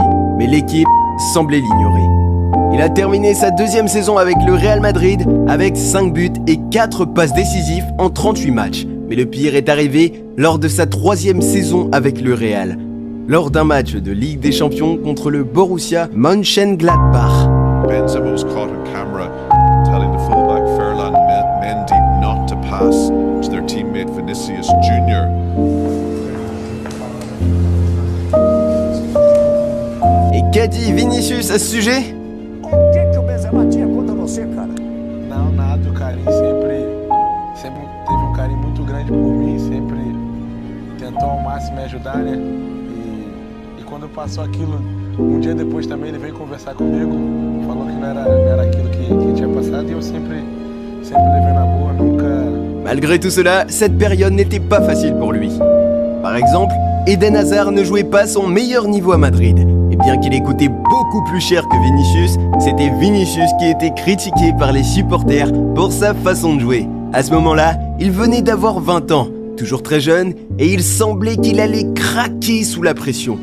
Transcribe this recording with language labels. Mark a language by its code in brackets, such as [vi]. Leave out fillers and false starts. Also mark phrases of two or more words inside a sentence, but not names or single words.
[fr] Mais l'équipe semblait l'ignorer. Il a terminé sa 2e saison avec le Real Madrid avec 5 buts et 4 passes décisives en 38 matchs. Mais le pire est arrivé lors de sa 3e saison avec le Real, lors d'un match de Ligue des Champions contre le Borussia Mönchengladbach. [en] Benzema was caught on camera telling the fullback Ferland Mendy not to pass to their teammate Vinicius Jr. [fr] Et qu'a dit Vinicius à ce sujet? [pt] O que o Benzema tinha contra você, cara? Não, nada, o carinho sempre teve carinho muito grande por mim, sempre tentou ao máximo me ajudar, né? E quando passou aquilo dia depois também ele veio conversar comigo, falou que não era aquilo que tinha passado e eu sempre levei na boa, nunca... [fr] Malgré tout cela, cette période n'était pas facile pour lui. Par exemple, Eden Hazard ne jouait pas son meilleur niveau à Madrid. Et bien qu'il ait coûté beaucoup plus cher que Vinicius, c'était Vinicius qui était critiqué par les supporters pour sa façon de jouer. À ce moment-là, il venait d'avoir 20 ans, toujours très jeune, et il semblait qu'il allait craquer sous la pression.